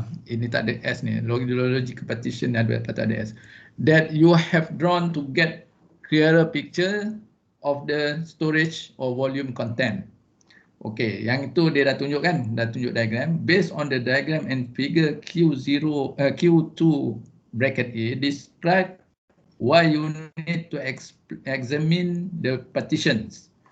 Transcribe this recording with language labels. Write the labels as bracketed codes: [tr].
[ms] Ini tak ada S ni, logical partition ada S. [en] That you have drawn to get clearer picture of the storage or volume content. [ms] Okey, yang itu dia dah tunjuk kan, dah tunjuk diagram. [en] Based on the diagram and figure Q2 bracket A, describe why you need to examine the partitions.